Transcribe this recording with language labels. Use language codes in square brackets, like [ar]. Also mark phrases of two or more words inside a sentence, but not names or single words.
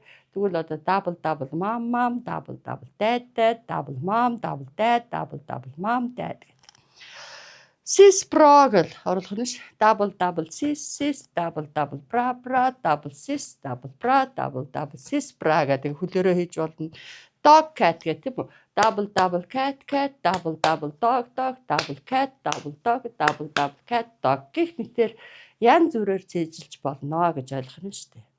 [mn] Тэгвэл одоо [en] double mom, double dad, double mom, double dad, double mom, dad гэдэг. Sis bra [mn] гэл оруулах нь ш. [en] Double sis, double bra, double sis, double bra, double sis bra [mn] гэдэг хөлөөрөө хийж болно. [en] Dog cat [mn] гэх тийм үү? [en] Double cat, double dog, double cat, double dog, double cat, dog [mn] гэх мэтэр янз бүрээр цээжилж болно гэж ойлгох нь шүү дээ.